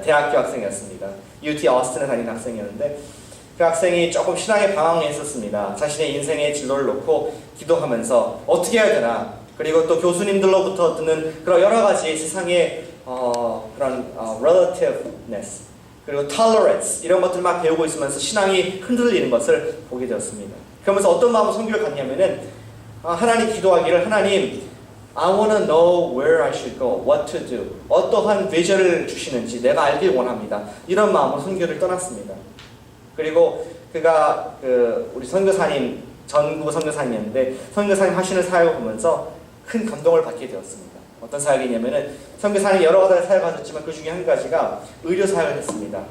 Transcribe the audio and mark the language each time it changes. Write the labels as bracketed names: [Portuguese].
[Korean] 대학교 학생이었습니다. UT 어스틴에 다니는 학생이었는데 그 학생이 조금 신앙에 방황했었습니다. 자신의 인생의 진로를 놓고 기도하면서 어떻게 해야 되나, 그리고 또 교수님들로부터 듣는 그런 여러 가지 세상의 그런 relativeness 그리고 tolerance 이런 것들 막 배우고 있으면서 신앙이 흔들리는 것을 보게 되었습니다. 그러면서 어떤 마음으로 선교를 갔냐면은 하나님 기도하기를, 하나님 [English] I want to know where I should go, what to do. [Korean] 어떠한 비전을 주시는지 내가 알길 원합니다. 이런 마음으로 선교를 떠났습니다. 그리고 그가 우리 선교사님, 전국 선교사님이었는데 선교사님 하시는 사역을 보면서 큰 감동을 받게 되었습니다. 어떤 사역이냐면은 선교사님이 여러 가지 사역을 하셨지만 그 중에 한 가지가 의료 사역을 했습니다.